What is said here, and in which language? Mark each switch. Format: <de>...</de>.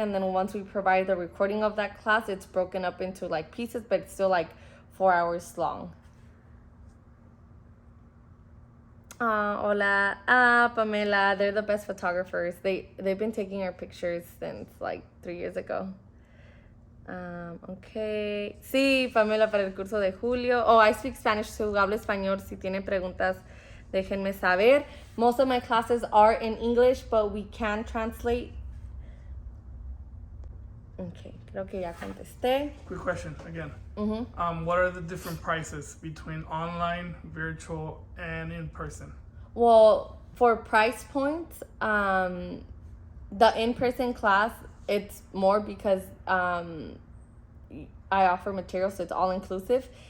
<en>And then once we provide the recording of that class, it's broken up into like pieces, but it's still like 4 hours long. Hola. Pamela, they're the best photographers. They've been taking our pictures since like 3 years ago. Okay.</en> <es>Sí, Pamela, para el curso de julio.</es> <en>Oh, I speak Spanish too.</en> <es>Hablo español. Si tienen preguntas, déjenme saber.</es> <en>Most of my classes are in English, but we can translate.</en> <es>Okay, creo que ya contesté.</es> <en>Quick question again. Mm-hmm. What are the different prices between online, virtual, and in person? Well, for price points, the in-person class, it's more because I offer materials, so it's all inclusive.</en>